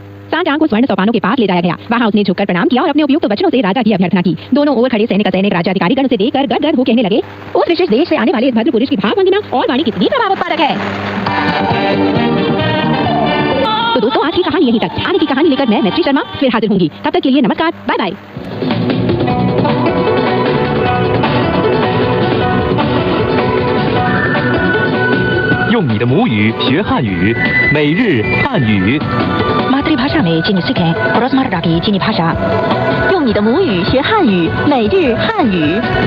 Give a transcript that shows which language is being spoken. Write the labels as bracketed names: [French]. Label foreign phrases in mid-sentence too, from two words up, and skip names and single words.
[Hindi] सांचांग को स्वर्ण सोपानों के पास ले जाया गया। वहां उसने झुककर प्रणाम किया और अपने उपयुक्त वचनों से राजा की अभ्यर्थना की। दोनों ओर खड़े सैनिक राज्याधिकारीगण उसे देखकर गदगद हो कहने लगे, उस विशेष देश से आने वाले इस भद्र पुरुष की भाव भंगिमा और वाणी कितनी प्रभाव उत्पादक है। तो दोस्तों आज की कहानी यहीं तक। आगे की कहानी लेकर मैं मैत्री शर्मा फिर हाजिर होंगी। तब तक के लिए नमस्कार, बाय बाय। [Chinese] 用你的母语学汉语，每日汉语。 [Hindi] मातृभाषा में चीनी सीखें, रोजमर्रा की चीनी भाषा। [Chinese] 用你的母语学汉语，每日汉语。